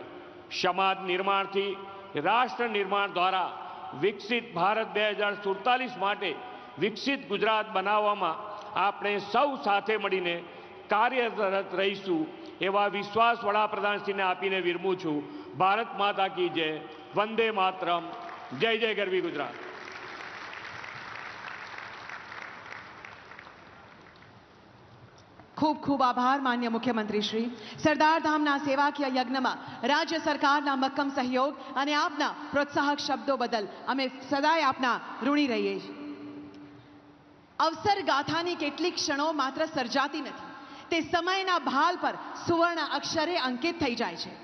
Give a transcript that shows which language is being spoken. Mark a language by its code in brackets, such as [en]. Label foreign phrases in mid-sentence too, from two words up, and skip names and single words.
[gu] સમાજ નિર્માણથી રાષ્ટ્ર નિર્માણ દ્વારા વિકસિત ભારત 2047 માટે વિકસિત ગુજરાત બનાવવામાં આપણે સૌ સાથે મળીને કાર્યરત રહીશું એવા વિશ્વાસ વડાપ્રધાનશ્રીને આપીને विरमું છું। [hi] भारत माता की जय, वंदे मातरम, [gu] જય જય ગરવી ગુજરાત। ખૂબ ખૂબ આભાર માન્ય મુખ્યમંત્રી શ્રી। સરદાર ધામના સેવાકીય યજ્ઞમાં રાજ્ય સરકારના મક્કમ સહયોગ અને આપના પ્રોત્સાહક શબ્દો બદલ અમે સદાય આપના ઋણી રહીએ છીએ। અવસર ગાથાની કેટલીક ક્ષણો માત્ર સર્જાતી નથી, તે સમયના ભાલ પર સુવર્ણ અક્ષરે અંકિત થઈ જાય છે.